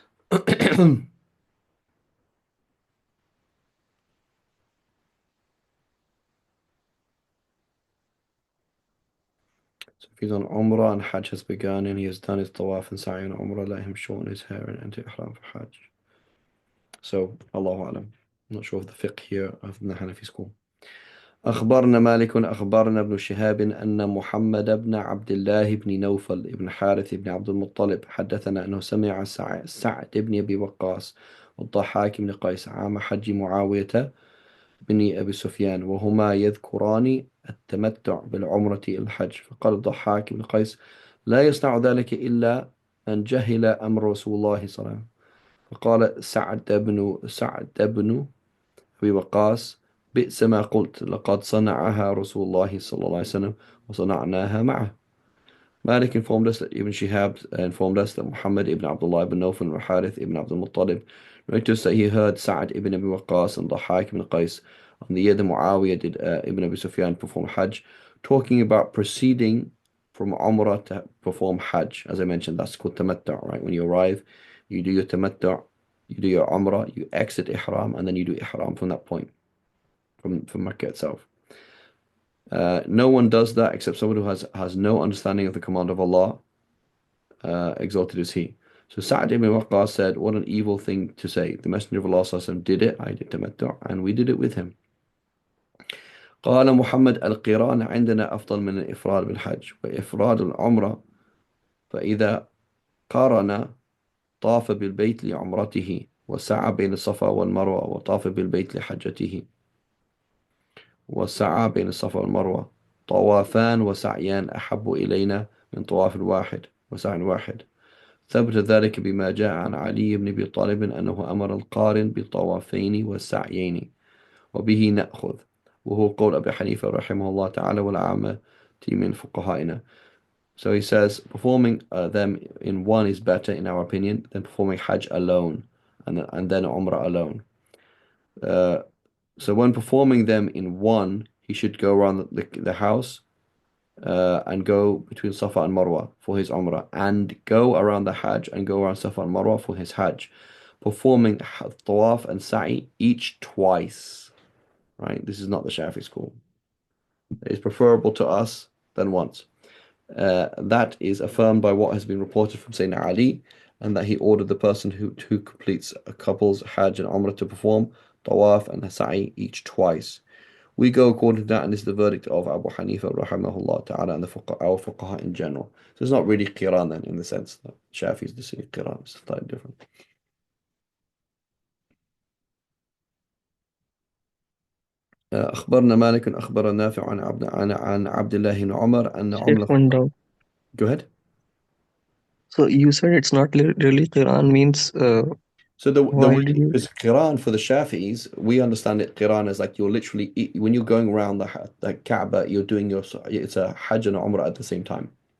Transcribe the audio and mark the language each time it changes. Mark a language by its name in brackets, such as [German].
[English] So if he's on Umrah and Hajj has begun and he has done his tawaf and sa'i on Umrah, let him shorten his hair and enter ihram for Hajj. So Allahu alam. I'm not sure of the fiqh here of the Hanafi school. [Arabic] أخبرنا مالك أخبرنا ابن شهاب أن محمد بن عبد الله بن نوفل بن حارث بن عبد المطلب حدثنا أنه سمع سعد بن أبي وقاص والضحاك بن قيس عام حج معاوية بن أبي سفيان وهما يذكران التمتع بالعمرة إلى الحج فقال الضحاك بن قيس لا يصنع ذلك إلا من جهل أمر رسول الله صلى الله عليه وسلم فقال سعد بن أبي وقاص بئس ما قلت لقد صنعها رسول الله صلى الله عليه وسلم وصنعناها معه. [English] Malik informed us that Ibn Shihab informed us that Muhammad ibn Abdullah ibn Nawfal and Harith ibn Abdul Muttalib narrated us that he heard Sa'ad ibn Abi Waqqas and Dhahak ibn Qais on the year that Muawiyah did Ibn Abi Sufyan perform Hajj, talking about proceeding from Umrah to perform Hajj. As I mentioned, that's called Tamattu', right? When you arrive, you do your Tamattu', you do your Umrah, you exit Ihram, and then you do Ihram from that point, from Mecca itself. No one does that except someone who has no understanding of the command of Allah, exalted is He. So Sa'd ibn Waqqas said, what an evil thing to say. The Messenger of Allah ﷺ did it, I did tamattu', and we did it with him. [Arabic] قال محمد القران عندنا أفضل من الإفراد بالحج وإفراد العمرة فإذا قارن طاف بالبيت لعمرته وسعى بين الصفا والمروة وطاف بالبيت لحجته وسعى بين الصفا والمروة طوافان وسعيان أحب إلينا من طواف واحد وسعي واحد ثبت ذلك بما جاء عن علي بن أبي طالب أنه أمر القارن بطوافين وسعيين وبه نأخذ وهو قول أبي حنيفة رحمه الله تعالى والعامة من فقهائنا. [English] So he says performing them in one is better in our opinion than performing Hajj alone and then Umrah alone. Uh, so when performing them in one, he should go around the house and go between Safa and Marwa for his Umrah and go around the Hajj and go around Safa and Marwa for his Hajj, performing Tawaf and Sa'i each twice. Right? This is not the Shafi school. It is preferable to us than once. That is affirmed by what has been reported from Sayyidina Ali, and that he ordered the person who completes a couple's Hajj and Umrah to perform Tawaf and Sa'i each twice. We go according to that, and this is the verdict of Abu Hanifa rahimahullah ta'ala and our fuqaha in general. So it's not really Qiran then, in the sense that Shafi's the same Qiran. It's slightly different. [Arabic] أخبرنا مالك أخبر نافع عن عبد الله بن عمر أن [English] Sheikh, [Arabic] عمر [English] one doubt. Go ahead. So you said it's not really Quran means So the why way, did you? because Quran for the Shafi'is, we understand it Quran as like you're literally when you're going around the Kaaba, you're doing it's a Hajj and Umrah at the same time.